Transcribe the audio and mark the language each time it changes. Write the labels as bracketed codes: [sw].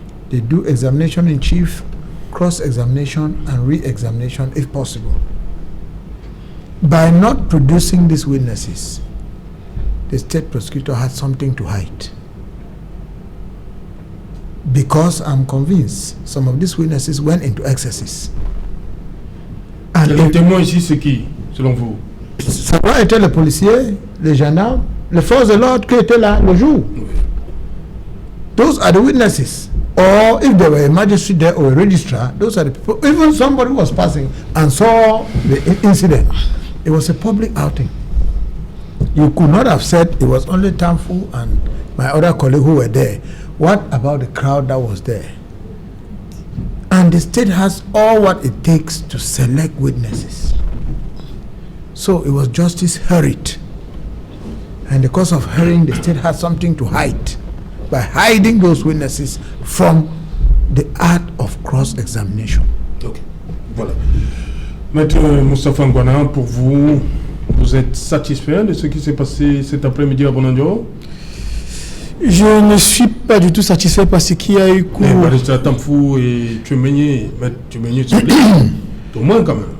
[en] They do examination in chief, cross-examination, and re-examination if possible. By not producing these witnesses, the state prosecutor had something to hide. Because I'm convinced some of these witnesses went into excesses. [fr] Et les témoins ici, c'est qui, selon vous? Ça doit être les policiers, les gendarmes, les forces de l'ordre qui étaient là le jour. Oui. [en] Those are the witnesses. Or if there were a magistrate there or a registrar, those are the people. Even somebody was passing and saw the incident. It was a public outing. You could not have said it was only Tamfu and my other colleague who were there. What about the crowd that was there? And the state has all what it takes to select witnesses. So it was justice hurried. And because of hurrying, the state had something to hide by hiding those witnesses from the art of cross-examination. [fr] Ok, voilà. Maître Moustapha Ngwana, pour vous, vous êtes satisfait de ce qui s'est passé cet après-midi à Bonandio? Je ne suis pas du tout satisfait par ce qu'il y a eu cours. Mais Tamfu et Tchoumenyé, Maître Tchoumenyé, au moins quand même.